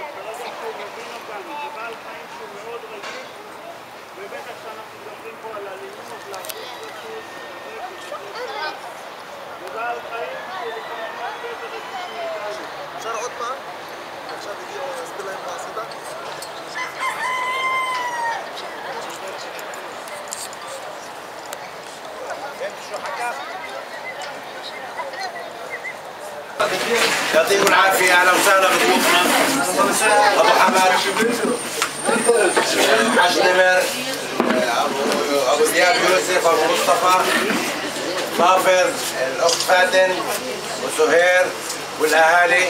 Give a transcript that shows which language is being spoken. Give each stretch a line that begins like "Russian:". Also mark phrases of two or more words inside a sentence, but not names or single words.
Hebrew: ברגע שהוא מבין אותנו, זה בעל חיים שהוא מאוד רגיש, ובטח שאנחנו מדברים פה על אלימות, להרגיש רצות, זה בעל חיים שהוא לפעמים הרבה יותר רגיש מאיתנו. אפשר עוד פעם? עכשיו הגיעו להסביר להם מה עשית?
Arabic: يعطيكم العافية. أهلا وسهلا بضيوفنا أبو حمد حاج نمر أبو زياد يوسف أبو مصطفى ظافر الأخت فاتن وسهير والأهالي.